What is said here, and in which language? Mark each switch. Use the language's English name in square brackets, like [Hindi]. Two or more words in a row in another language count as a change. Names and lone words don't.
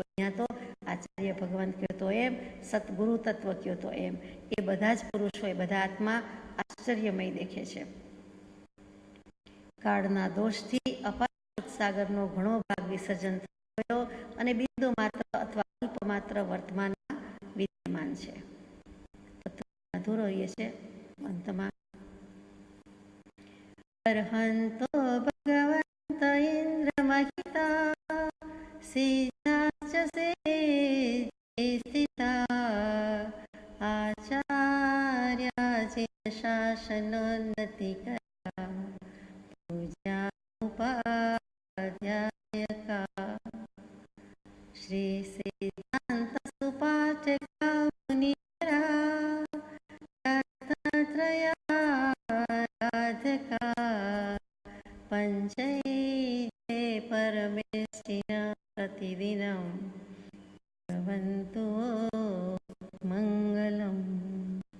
[Gujarati] અહીંયા તો આચાર્ય ભગવાન કહ્યો તો એમ, સદગુરુ તત્વ કહ્યો તો એમ, એ બધા જ પુરુષો, એ બધા આત્મા આશ્ચર્યમય દેખે છે. કાળના દોષથી અપાર સાગરનો ઘણો ભાગ વિસર્જન થયો અને બિંદુ માત્ર અથવા અલ્પ માત્ર વર્તમાનમાં વિદ્યમાન છે. અધૂરો એ છે. [Sanskrit] અંતમાં अर्हन्तो भगवन्त इन्द्रमहिता सिद्धाश्च सेते स्थिता आचार्या शासनोन्नतिकरा पूजा उपाध्यायका श्री सिद्धान्त सुपाठका मुनिवरा रत्नत्रयाराधका पञ्चैते परमेष्टिना प्रतिदिनं भवन्तु मङ्गलम्.